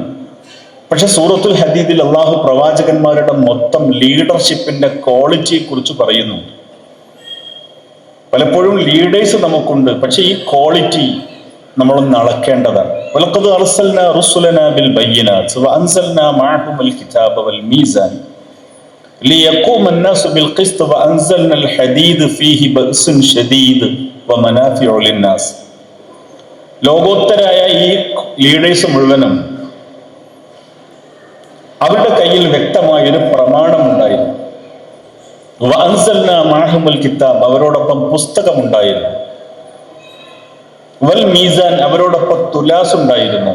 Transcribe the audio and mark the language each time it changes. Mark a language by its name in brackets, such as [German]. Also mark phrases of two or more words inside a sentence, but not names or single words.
[Malayalam] പക്ഷെ സൂറത്തുൽ ഹദീദിൽ അള്ളാഹു പ്രവാചകന്മാരുടെ മൊത്തം [English] leadership quality [Malayalam] കുറിച്ച് പറയുന്നു. പലപ്പോഴും ലീഡേഴ്സ് നമുക്കുണ്ട്, പക്ഷെ ഈ ക്വാളിറ്റി നമ്മളൊന്ന് അളക്കേണ്ടതാണ്. [Arabic] ولقد أرسلنا رسلنا بالبينات وأنزلنا معهم الكتاب والميزان ليقوم الناس بالقسط وأنزلنا الحديد فيه بأس شديد ومنافع للناس. [Malayalam] ലോകോത്തരായ ഈ ലീഡേഴ്സ് മുഴുവനും അവരുടെ കയ്യിൽ വ്യക്തമായൊരു പ്രമാണമുണ്ടായിരുന്നു. [Arabic] وأنزلنا معهم الكتاب, [Malayalam] അവരോടൊപ്പം പുസ്തകമുണ്ടായിരുന്നു. [Arabic] والميزان, [Malayalam] അവരോടൊപ്പം തുലാസ് ഉണ്ടായിരുന്നു.